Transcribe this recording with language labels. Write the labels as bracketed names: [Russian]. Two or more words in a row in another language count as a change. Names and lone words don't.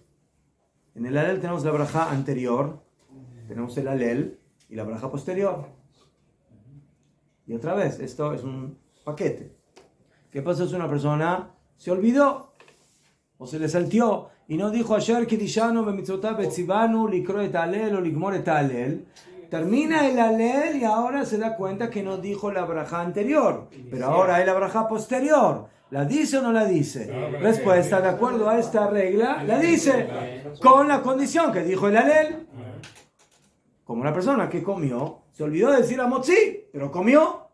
[Spanish] En el Alel tenemos la braja anterior, tenemos el Alel y la braja posterior. Y otra vez, esto es un paquete. ¿Qué pasa si una persona se olvidó o se le saltió y no dijo ayer [Hebrew] קדשנו במצוותיו וצונו לקרוא את הלל או לגמור את הלל? [Spanish] Termina el Alel y ahora se da cuenta que no dijo la braja anterior, pero ahora hay la braja posterior. ¿La dice o no la dice? Respuesta, de acuerdo a esta regla, la dice, con la condición que dijo el Alel. Como una persona que comió, se olvidó de decir Amotzi, pero comió.